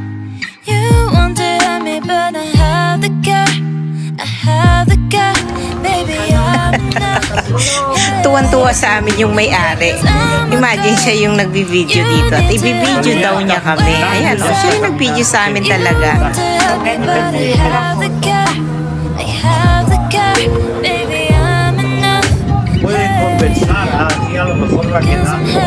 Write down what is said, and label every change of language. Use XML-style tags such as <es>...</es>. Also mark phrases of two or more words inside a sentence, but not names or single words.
<en>You want to help me, but I have the girl, baby, I'm enough.</en> <tl>Tuwan-tuwa sa amin yung may-ari. Imagine siya yung nagbi-video dito at i-video daw niya kami. Ayan, o, siya yung nag-video sa amin talaga.</tl> <es>Puede compensar así a lo mejor la que da.</es>